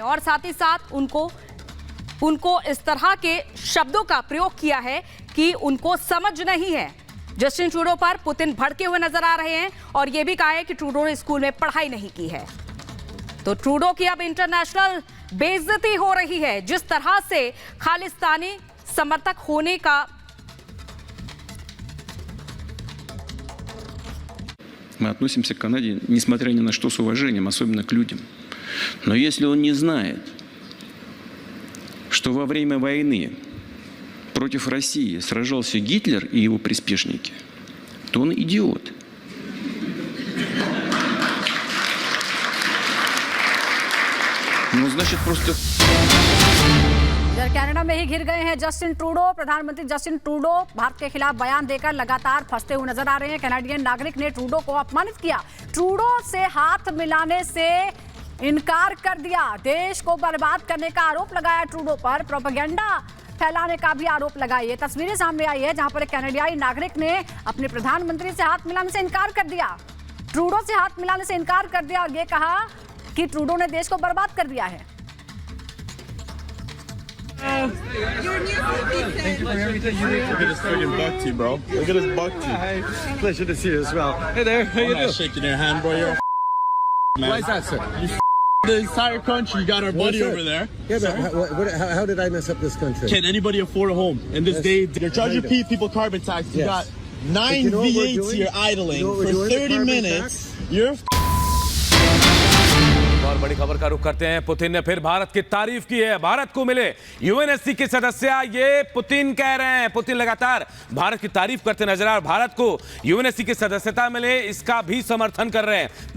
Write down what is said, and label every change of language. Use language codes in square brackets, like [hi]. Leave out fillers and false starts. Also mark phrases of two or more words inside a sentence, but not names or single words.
[hi] और साथ ही साथ उनको इस तरह के शब्दों का प्रयोग किया है कि उनको समझ नहीं है। जस्टिन ट्रूडो पर पुतिन भड़के हुए नजर आ रहे हैं और यह भी कहा है कि ट्रूडो ने स्कूल में पढ़ाई नहीं की है। तो ट्रूडो की अब इंटरनेशनल बेइज्जती हो रही है। जिस तरह से खालिस्तानी समर्थक होने का [ru] Мы относимся к Канаде, несмотря ни на что, с уважением, особенно к людям. Но если он не знает, что во время войны против России сражался Гитлер и его приспешники, то он идиот. Ну, значит, просто... [hi] कनाडा में ही घिर गए हैं जस्टिन ट्रूडो। प्रधानमंत्री जस्टिन ट्रूडो भारत के खिलाफ बयान देकर लगातार फंसते हुए नजर आ रहे हैं। कनाडियन नागरिक ने ट्रूडो को अपमानित किया, ट्रूडो से हाथ मिलाने से इनकार कर दिया, देश को बर्बाद करने का आरोप लगाया ट्रूडो पर, प्रोपेगेंडा फैलाने का भी आरोप लगाया। ये तस्वीरें सामने आई है जहां पर एक कनाडियाई नागरिक ने अपने प्रधानमंत्री से हाथ मिलाने से इनकार कर दिया, ट्रूडो से हाथ मिलाने से इनकार कर दिया और ये कहा कि ट्रूडो ने देश को बर्बाद कर दिया है। [en] Thank you for everything you did. Look at this friggin' buck-tee, bro. Look at this buck-tee. Hey, pleasure to see you as well. Hey there, how you doing? I'm not shaking your hand, bro. You're man. Why is that, sir? You the entire country. You got our buddy over there. Yeah, but how did I mess up this country? Can anybody afford a home in this day? You're charging people carbon tax. You got 9 V8s here idling for 30 minutes. You're [hi] और बड़ी खबर का रुख करते हैं। पुतिन ने फिर भारत की तारीफ की है। भारत को मिले यूएनएससी के सदस्य, ये पुतिन कह रहे हैं। पुतिन लगातार भारत की तारीफ करते नजर आ रहे हैं। भारत को यूएनएससी की सदस्यता मिले, इसका भी समर्थन कर रहे हैं।